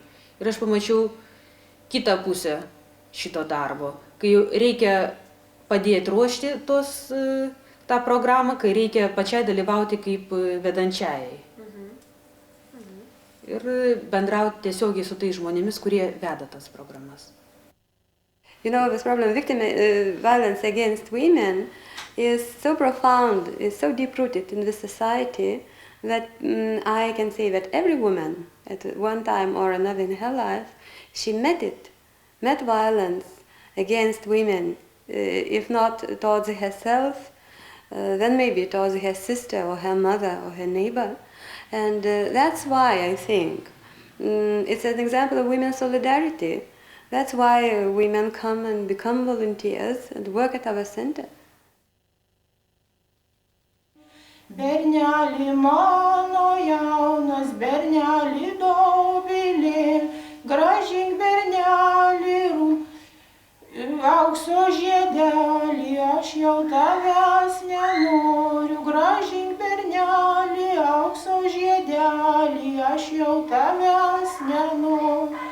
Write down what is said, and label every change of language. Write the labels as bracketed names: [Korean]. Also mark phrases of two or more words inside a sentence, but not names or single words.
[Lithuanian] Ir aš pamačiau kitą pusę šito darbo, kai reikia padėti ruošti tą programą, kai reikia pačiai dalyvauti kaip vedančiajai. Ir bendrauti tiesiogiai su tais žmonėmis, kurie veda tas programas. [English] You know, this problem of violence against women is so profound, is so deep-rooted in the society that I can say that every woman at one time or another in her life, she met violence against women, if not towards herself, then maybe towards her sister or her mother or her neighbor. And that's why I think it's an example of women's solidarity. That's why women come and become volunteers and work at our center. [Lithuanian] Bernelį mano jaunas, bernelį dobilė, gražink bernelį aukso žiedelį, aš jau tavęs nenoriu, gražink bernelį aukso žiedelį, aš jau tavęs nenoriu.